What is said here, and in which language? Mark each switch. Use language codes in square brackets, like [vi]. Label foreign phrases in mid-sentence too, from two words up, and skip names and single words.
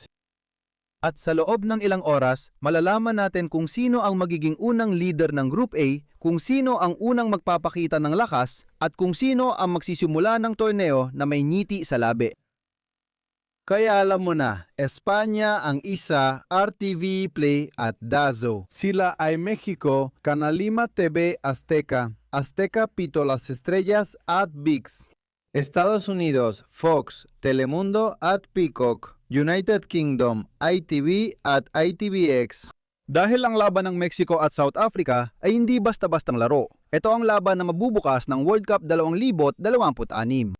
[tl] At sa loob ng ilang oras, malalaman natin kung sino ang magiging unang leader ng Group A, kung sino ang unang magpapakita ng lakas, at kung sino ang magsisimula ng torneo na may ngiti sa labi. Kaya alam mo na, Espanya ang isa, RTV Play at Dazo. Sila ay Mexico, Canalima TV Azteca, Azteca Pito Las Estrellas at ViX. Estados Unidos, Fox, Telemundo at Peacock. United Kingdom, ITV at ITVX. Dahil ang laban ng Mexico at South Africa ay hindi basta-bastang laro. Ito ang laban na mabubukas ng World Cup 2026.